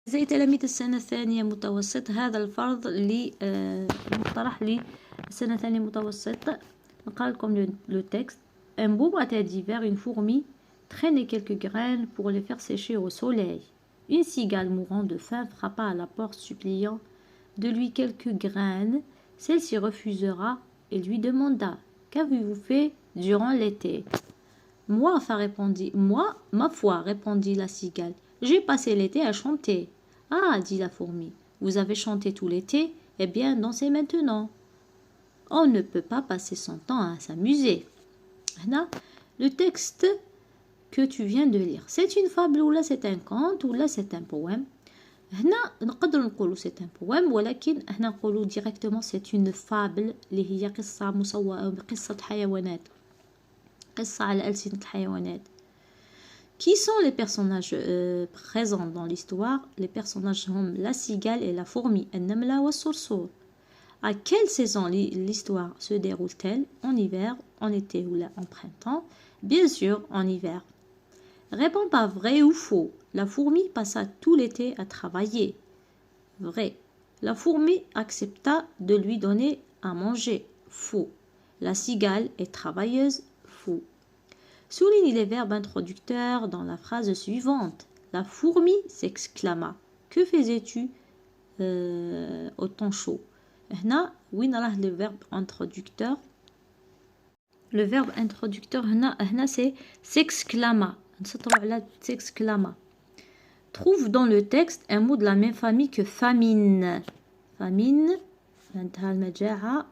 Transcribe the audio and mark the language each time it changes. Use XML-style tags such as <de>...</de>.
<ar>زي تلاميذ السنة الثانية متوسط، هذا الفرض اللي مقترح للسنة الثانية متوسط. نقرأ لكم لو تكست.</ar> <fr>Un beau matin d'hiver, une fourmi traînait quelques graines pour les faire sécher au soleil. Une cigale mourant de faim frappa à la porte suppliant de lui quelques graines. Celle-ci refusera et lui demanda: qu'avez-vous fait durant l'été? Moi, ma foi, répondit la cigale, j'ai passé l'été à chanter. Ah, dit la fourmi, vous avez chanté tout l'été? Eh bien, dansez maintenant. On ne peut pas passer son temps à s'amuser. Là, le texte que tu viens de lire, c'est une fable ou là c'est un conte ou là c'est un poème.</fr> <ar>هنا نقدر نقولوا</ar> <fr>c'est un poème</fr> <ar>ولكن هنا نقولوا</ar> <fr>directement c'est une fable</fr> <ar>اللي هي قصة حيوانات، قصة على ألسنة الحيوانات.</ar> <fr>Qui sont les personnages présents dans l'histoire? Les personnages sont la cigale et la fourmi,</fr> <ar>النملة والصرصور.</ar> <fr>À quelle saison l'histoire se déroule-t-elle? En hiver, en été ou là en printemps? Bien sûr, en hiver. Réponds pas vrai ou faux. La fourmi passa tout l'été à travailler. Vrai. La fourmi accepta de lui donner à manger. Faux. La cigale est travailleuse. Faux. Souligne les verbes introducteurs dans la phrase suivante. La fourmi s'exclama. Que faisais-tu au temps chaud?</fr> <ar>هنا وين راه</ar> <fr>le verbe introducteur? Le verbe introducteur هنا c'est s'exclama.</fr> <ar>نسطروا على s'exclama.</ar> <fr>Trouve dans le texte un mot de la même famille que famine.</fr> <ar>Famine معناتها المجاعة.</ar>